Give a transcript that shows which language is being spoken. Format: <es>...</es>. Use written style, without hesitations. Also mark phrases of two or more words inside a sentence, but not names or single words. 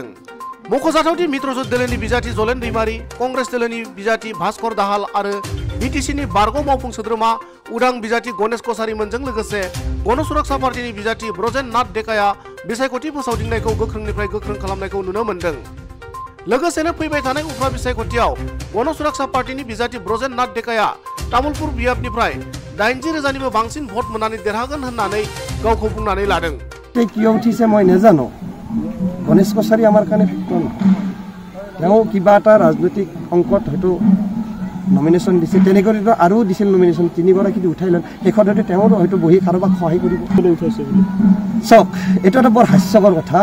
<brx>मख'जाथावदि मित्रजोत दोलोनि बिजाथि जलेन दैमारी, कंग्रेस दोलोनि बिजाथि भास्कर दाहाल आरो बिटिसिनि बारग' मावफुं सोद्रोमा उदां बिजाथि गणेश कछारीमोनजों लोगोसे गण सुरक्षा पार्टीनि बिजाथि ब्रजेन नाथ डेकाया बिसायख'थि फोसावदिंनायखौ गोख्रोंनिफ्राय गोख्रों खालामनायखौ नुनो मोन्दों। लोगोसेनो फैबाय थानाय उफ्रा बिसायख'थियाव गण सुरक्षा पार्टीनि बिजाथि ब्रजेन नाथ डेकाया तामुलपुर बियाबनिफ्राय 80,000निबो बांसिन भट मोननानै देरहागोन होननानै गावखौ बुंनानै लादों।</brx> <as>কিয় উঠিছে মই নাজানো। গণেশ কছাৰী আমাৰ কাৰণে ফেক্টৰ নহয়। কিবা এটা ৰাজনৈতিক অংকত হয়তো নমিনেশ্যন দিছে, তেনেকৈ আৰু দিছিল নমিনেশ্যন 3গৰাকী উঠাই লয়। শেষত হয়তো তেওঁ হয়তো বহি কাৰোবাক সহায় কৰিব উঠাইছে বুলি। চাওক, এইটো এটা বৰ হাস্যকৰ কথা।</as>